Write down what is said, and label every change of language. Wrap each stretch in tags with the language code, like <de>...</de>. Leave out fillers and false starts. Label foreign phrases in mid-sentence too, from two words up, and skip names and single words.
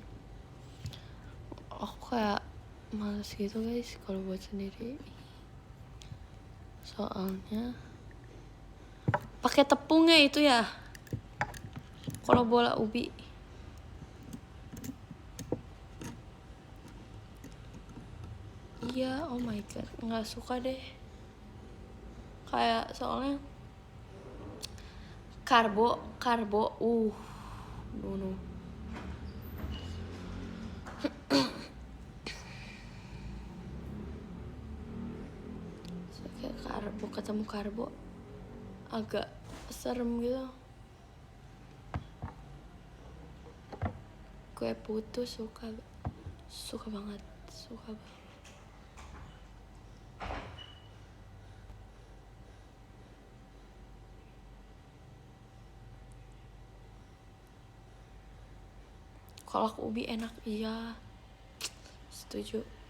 <id>Aku kayak males gitu guys kalau buat sendiri, soalnya pakai tepungnya itu ya kalau bola ubi. Iya,</id> <en>oh my god,</en> <id>nggak suka deh. Kayak soalnya karbo no. So, kayak ketemu karbo agak serem gitu. Kue putu suka banget. Kolak ubi enak, iya, setuju.</id>